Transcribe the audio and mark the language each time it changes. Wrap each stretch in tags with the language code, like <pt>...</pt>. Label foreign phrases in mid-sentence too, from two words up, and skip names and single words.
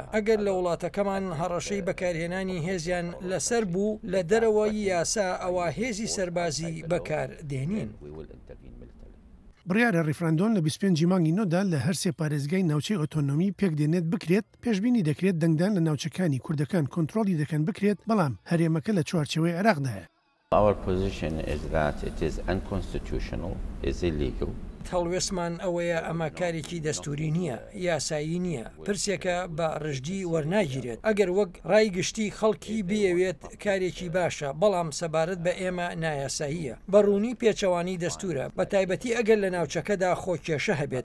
<ckb>ئەگەر لە وڵاتەکەمان هەڕەشەی بەکارهێنانی هێزیان لەسەر بوو لە دەرەوەی یاسا ئەوە هێزی سەربازی بەکار دێنین. بڕیارە ڕیفراندۆن لە 25 مانگی نۆدا لە هەرسێ پارێزگای ناوچەی ئۆتۆنۆمی پێک دێنێت بکرێت، پێشبینی دەکرێت دەنگدان لە ناوچەکانی کوردەکان کۆنتڕۆلی دەکەن بکرێت، بەڵام هەرێمەکە لە چوارچەوەی عێراقدایە.</ckb> <en>Our position is that it is unconstitutional, is illegal.</en> <ckb>هەڵوێستمان ئەوەیە ئەمە کارێکی دەستوری نییە، یاسایی نییە، پرسێکە بە ڕژدی وەرناگیرێت. ئەگەر وەک ڕای گشتی خەڵکی بێوێت کارێکی باشە، بەڵام سەبارەت بە ئێمە نایاساییە. بەڕوونی پێچەوانی دەستورە، بە تایبەتی ئەگەر لە ناوچەکەدا خۆکێشە هەبێت.</ckb>